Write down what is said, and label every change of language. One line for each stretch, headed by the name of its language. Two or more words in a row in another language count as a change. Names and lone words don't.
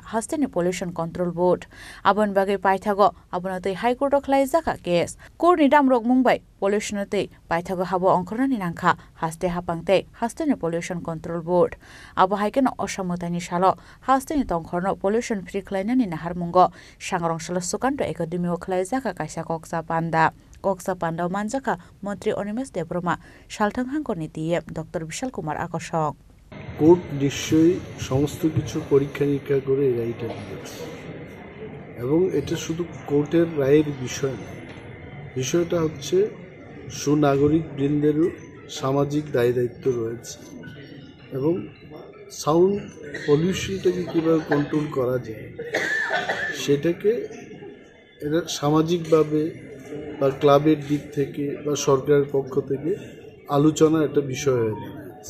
Kok Borok: Hastani Pollution Control Board Abon Bagai Paithago Abunote High Court of Laizaka case Kurni Damrok Mumbai Pollutionate Paithago Habo Onkorani Nanka Haste Hapangte Hastani Pollution Control Board Abu Haiken Osamutani Shalo Hastani Tongkorno
English: Pollution Free
Kok Borok: Klainani Naharmungo Shangrong Shalo Sukanto Academy of Laizaka Kaisa Koksa Panda Manjaka Montri Onimesh Debroma Shaltang Hangkorni DM Dr. Bishal Kumar Akosong.
Bangla: কোর্ট নিশ্চয়ই সমস্ত কিছু পরীক্ষা নিরীক্ষা করে রায়টা দিয়েছে এবং এটা শুধু কোর্টের রায়ের বিষয় না, বিষয়টা হচ্ছে সুনাগরিক বৃন্দেরও সামাজিক দায় দায়িত্ব রয়েছে এবং সাউন্ড পলিউশনটাকে কীভাবে কন্ট্রোল করা যায় সেটাকে এটা সামাজিকভাবে বা ক্লাবের দিক থেকে বা সরকারের পক্ষ থেকে আলোচনার একটা বিষয় হয়ে দাঁড়িয়েছে।